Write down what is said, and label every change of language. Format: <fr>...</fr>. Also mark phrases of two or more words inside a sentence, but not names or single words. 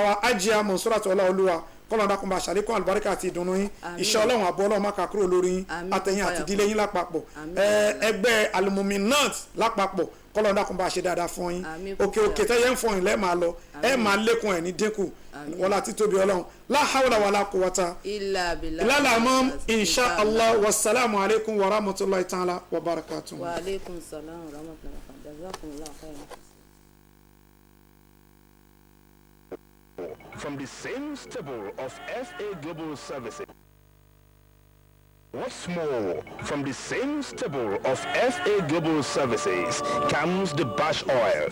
<yo>wa Ajia Monsuratu Ọláolúwa kọ́lọ́dà kún bá ṣàlékún àlùbáríkà àti ìdùnnú yín iṣẹ́ ọlọ́run àbọ̀ ọlọ́run má kà kúrò lórí yín àtẹ̀yìn àti ìdílé yín lápapọ̀ ẹgbẹ́ Al-Muminat lápapọ̀ kọ́lọ́dà kún bá ṣe dáadáa fún yín òkè tẹ́yẹ ń fọyín lẹ́ẹ̀ máa lọ ẹ máa lékun ẹ̀ ní dínkù wọlá àti tóbi ọlọ́run</yo> <ar>لا حول ولا قوة إلا بالله إن شاء الله والسلام عليكم ورحمة الله تعالى وبركاته. وعليكم السلام ورحمة الله وبركاته. جزاكم الله خيرا.</ar> <en>From the same stable of FA Global Services. What's more, from the same stable of FA Global Services comes the Bash Oil.</en>